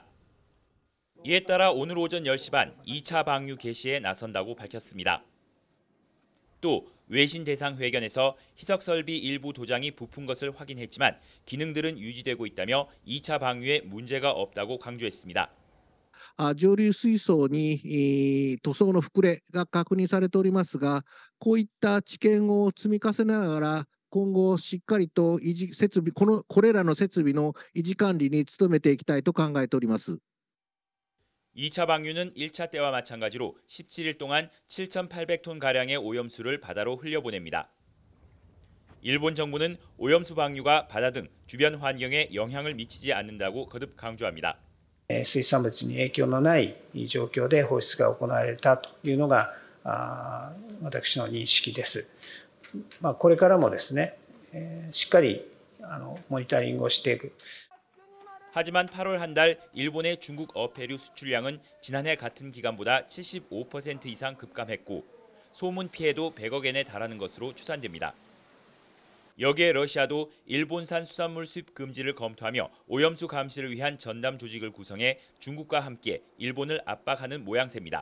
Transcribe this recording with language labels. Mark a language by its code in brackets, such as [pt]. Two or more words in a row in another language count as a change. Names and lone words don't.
[ko] 이에 따라 오늘 오전 10시 반 2차 방류 개시에 나선다고 밝혔습니다. 또 외신 대상 회견에서 희석 설비 일부 도장이 부푼 것을 확인했지만 기능들은 유지되고 있다며 2차 방류에 문제가 없다고 강조했습니다. [ja] 上流水槽に塗装の膨れが確認されておりますが、こういった知見を積み重ねながら、今後しっかりと設備これらの設備の維持管理に努めていきたいと考えております。 [ko] 2차 방류는 1차 때와 마찬가지로 17일 동안 7,800톤가량의 오염수를 바다로 흘려보냅니다. 일본 정부는 오염수 방류가 바다 등 주변 환경에 영향을 미치지 않는다고 거듭 강조합니다. [ja] 水産物に影響のない状況で放出が行われたというのが私の認識です。これからもですね、しっかりモニタリングをしていく。 [ko] 하지만 8월 한 달 일본의 중국 어패류 수출량은 지난해 같은 기간보다 75% 이상 급감했고 소문 피해도 100억 엔에 달하는 것으로 추산됩니다. 여기에 러시아도 일본산 수산물 수입 금지를 검토하며 오염수 감시를 위한 전담 조직을 구성해 중국과 함께 일본을 압박하는 모양새입니다.